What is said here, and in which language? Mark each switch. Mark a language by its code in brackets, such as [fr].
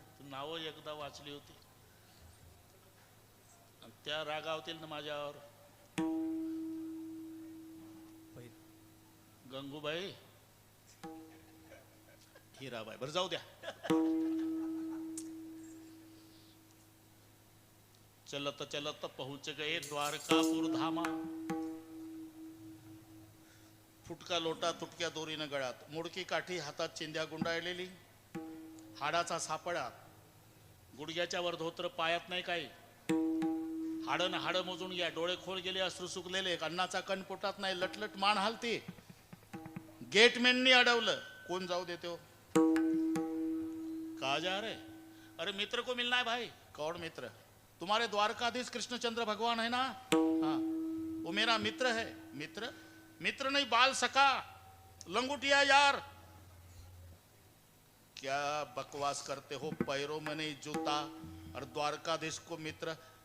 [mr] नावं एकदा वाचली होती, त्या रागावतील ना माझ्यावर. गंगूबाई, हिराबाई, बरं जाऊ द्या. [hi] चलत चलत पहुंच गए द्वारकापुर धामा. [mr] फुटका लोटा तुटक्या दोरीनं गळ्यात, मुडकी काठी हातात, चिंध्या गुंडाळलेली, हाडाचा सापळा, गुडघ्याच्या वर धोत्र, पायात नाही काही. हाडं ना हाडं मोजून घ्या, डोळे खोल गेले, अश्रू सुकलेले, अन्नाचा कण पोटात नाही, लटलट मान हालती. गेटमॅननी अडवलं, कोण जाऊ देतो. [hi] कहा जा रहे? अरे मित्र को मिलना है भाई. कौन मित्र? तुम्हारे द्वारकाधीश कृष्णचंद्र भगवान है ना, हाँ वो मेरा मित्र है. मित्र? मित्र नहीं, बाल सखा, लंगुटिया यार. क्या बकवास करते हो, पैरों में नहीं जूता और द्वारकाधीश को मित्र.